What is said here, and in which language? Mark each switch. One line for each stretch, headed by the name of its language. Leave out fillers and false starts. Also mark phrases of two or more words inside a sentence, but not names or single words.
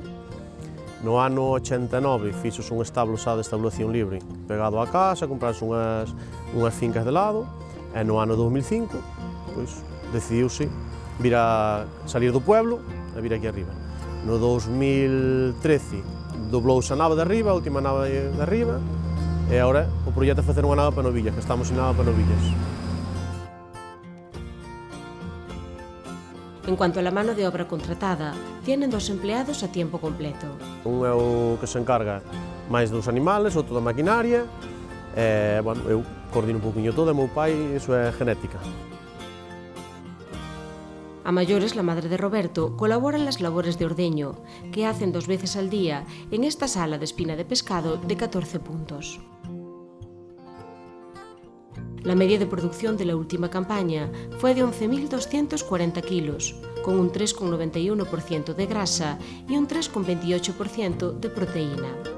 Galician: No ano 89 fixos un establo xa de estabulación libre pegado á casa, comprarse unhas fincas de lado, e no ano 2005 pois, decidiuse vir a salir do pueblo e vir aquí arriba. No 2013 doblouse a nave de arriba, a última nave de arriba, e agora o proxecto é facer unha nave para Novillas, que estamos en nave para Novillas.
Spanish: En cuanto a la mano de obra contratada, tienen 2 empleados a tiempo completo.
Galician: Un é o que se encarga máis dos animales, outro da maquinaria, e, bueno, eu coordino un poquinho todo, e meu pai, iso é genética.
Spanish: A mayores, la madre de Roberto colabora en las labores de ordeño, que hacen 2 veces al día en esta sala de espina de pescado de 14 puntos. La media de producción de la última campaña fue de 11.240 kilos, con un 3,91% de grasa y un 3,28% de proteína.